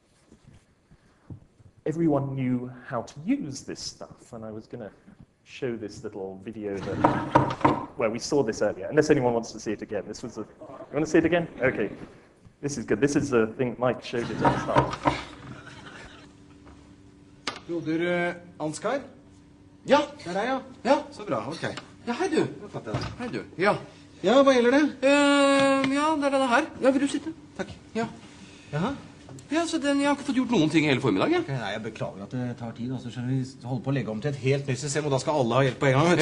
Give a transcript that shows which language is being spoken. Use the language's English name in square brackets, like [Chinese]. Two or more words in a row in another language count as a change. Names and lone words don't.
[English] Everyone knew how to use this stuff, and I was going to show this little video where we saw this earlier, unless anyone wants to see it again. This was you want to see it again? Okay. This is good. This is the thing Mike showed it at the start. [Norwegian] Broder Ansgar? Ja, der er jeg. Ja, så bra, ok. Ja, hei du. Hei du. Ja. Ja, hva gjelder det? Ja, det er denne her. Ja, vil du sitte? Takk. Ja. Jaha. Ja, så jeg har ikke fått gjort noen ting hele formiddag, ja. Nei, jeg beklager at det tar tid, altså, skjønner vi holder på å legge om til et helt nytt system, og da skal alle ha hjelp på en gang, vet du.